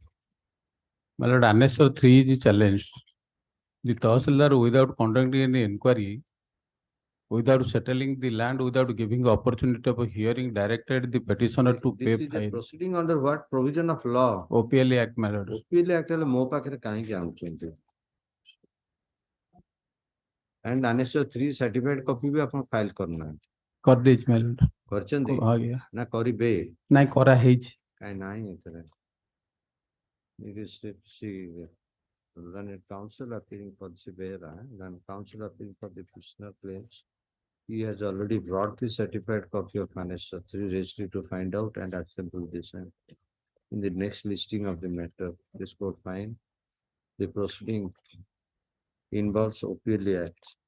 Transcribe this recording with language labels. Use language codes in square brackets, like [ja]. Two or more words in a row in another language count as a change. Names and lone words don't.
[en] My lord, Annexure 3 is challenged. The Tahsildar, without conducting any inquiry, without settling the land, without giving opportunity of a hearing, directed the petitioner to pay This is a fine. proceeding under what provision of law? OPL Act, my lord. [or] OPL Act ହେଲେ ମୋ ପାଖରେ କାହିଁକି ଆଣୁଛନ୍ତି? [en] And Annexure 3 certified copy [or] ବି ଆପଣ [en] file କରୁନାହାନ୍ତି। [or] କରିଦେଇଛି, [en] my lord। [or] କରିଛନ୍ତି? ଆଜ୍ଞା। ନା କରିବେ? ନାଇଁ କରାହେଇଛି। କାହିଁ ନାହିଁ ଏଥିରେ? [en] It is counsel appearing for the bearer, then counsel appearing for the prisoner claims. He has already brought the certified copy of Annexure 3 registry to find out and assemble this. In the next listing of the matter, this court find the proceeding involves OPL Act.